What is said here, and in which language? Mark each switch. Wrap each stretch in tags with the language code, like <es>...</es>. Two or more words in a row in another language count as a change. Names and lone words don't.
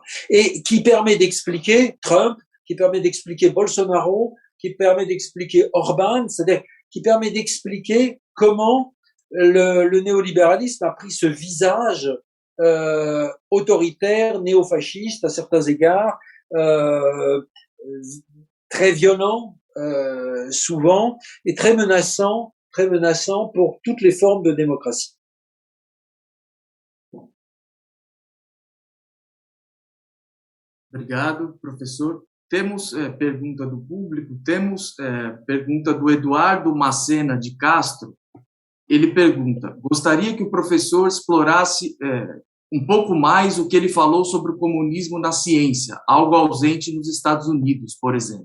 <fr>Et qui permet d'expliquer Trump, qui permet d'expliquer Bolsonaro, qui permet d'expliquer Orban, c'est-à-dire qui permet d'expliquer comment le néolibéralisme a pris ce visage autoritaire, néofasciste à certains égards, très violent souvent, et très menaçant pour toutes les formes de démocratie.</fr> <pt>Obrigado, professor. Temos pergunta do público, temos pergunta do Eduardo Macena de Castro. Ele pergunta: gostaria que o professor explorasse um pouco mais o que ele falou sobre o comunismo na ciência, algo ausente nos Estados Unidos, por exemplo.</pt>